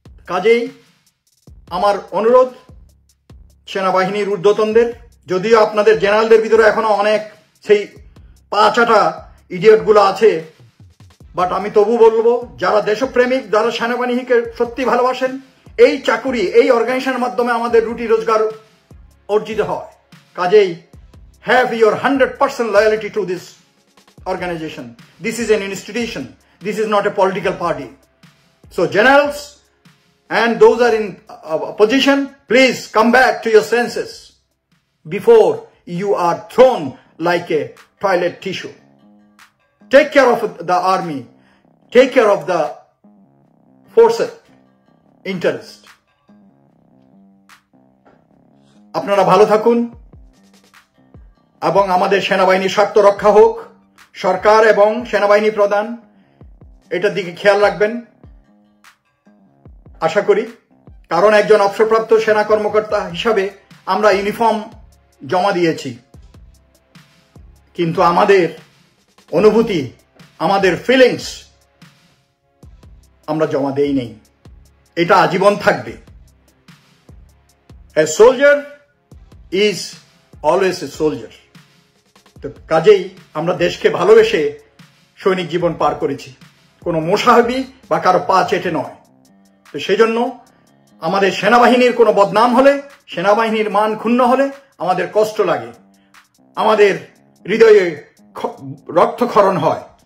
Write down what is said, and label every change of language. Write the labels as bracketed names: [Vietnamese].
[Bangla] কাজেই আমার অনুরোধ সেনাবাহিনীর ঊর্ধ্বতনদের, যদিও আপনাদের জেনারেলদের ভিতরে এখনো অনেক সেই 5-8 ইডিয়ট গুলো আছে, বাট আমি তবু বলবো, যারা দেশপ্রেমিক, যারা সেনাবাহিনীকে সত্যি ভালোবাসেন, এই চাকুরি, এই অর্গানাইজেশনের মাধ্যমে আমাদের রুটি রোজগার অর্জিত হয়। কাজেই [English] have your 100% loyalty to this organization. This is an institution. This is not a political party. So generals and those are in position, please come back to your senses before you are thrown like a toilet tissue. Take care of the army. Take care of the forces interest. [Bangla] আপনারা ভালো থাকুন এবং আমাদের সেনাবাহিনীর স্বার্থ রক্ষা হোক। সরকার এবং সেনাবাহিনী প্রধান এটার দিকে খেয়াল রাখবেন আশা করি, কারণ একজন অবসরপ্রাপ্ত সেনা কর্মকর্তা হিসাবে আমরা ইউনিফর্ম জমা দিয়েছি, কিন্তু আমাদের অনুভূতি, আমাদের ফিলিংস আমরা জমা দেই নেই। এটা আজীবন থাকবে। [English] A soldier is always a soldier. [Bangla] তো কাজেই আমরা দেশকে ভালোবেসে সৈনিক জীবন পার করেছি, কোনো মোসাহাবি বা কারো পা চেটে নয়। তো সেই জন্য আমাদের সেনাবাহিনীর কোনো বদনাম হলে, সেনাবাহিনীর মান ক্ষুণ্ণ হলে আমাদের কষ্ট লাগে, আমাদের হৃদয়ে রক্তক্ষরণ হয়।